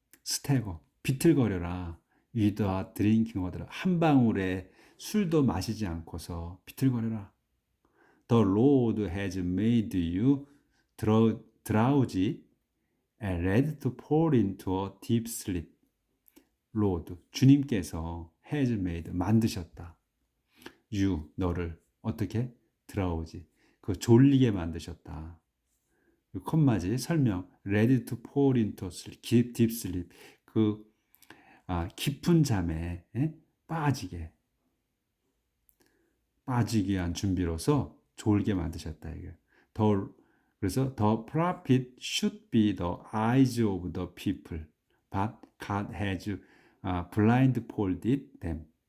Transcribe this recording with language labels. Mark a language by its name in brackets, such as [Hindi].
[English] Stagger [Korean] 비틀거려라. [English] without drinking a drop [Korean] 한 방울의 술도 마시지 않고서 비틀거려라. [English] The Lord has made you drowsy and ready to fall into a deep sleep. [Korean] Lord, 주님께서 [English] has made, [Korean] 만드셨다. [English] You, [Korean] 너를 어떻게? [English] drowsy, [Korean] 그 졸리게 만드셨다. 콤마지 설명, [English] ready to fall into sleep, deep sleep, [Korean] 그 깊은 잠에 빠지게 위한 준비로서 졸게 만드셨다. 이게. 그래서 [English] the prophet should be the eyes of the people, but God has blindfolded them.